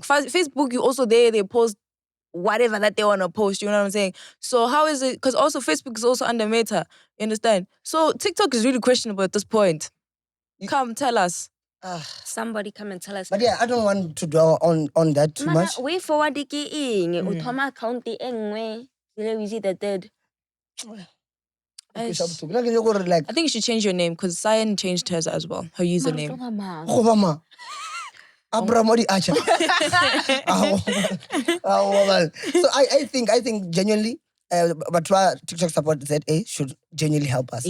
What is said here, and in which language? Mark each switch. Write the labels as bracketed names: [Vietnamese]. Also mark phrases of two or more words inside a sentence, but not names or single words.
[English] Facebook, you also they post whatever that they want to post, you know what I'm saying? So how is it, because also Facebook is also under Meta, you understand? So TikTok is really questionable at this point. Come, tell us. Somebody come and tell us. But yeah, I don't want to dwell on that too much. Way forward [Northern Sotho] o thoma account e nngwe Zille Weezy the third. [English] I think you should change your name because Cyan changed hers as well, her username. Abramodi Acha. So I think genuinely, but TikTok support ZA should genuinely help us.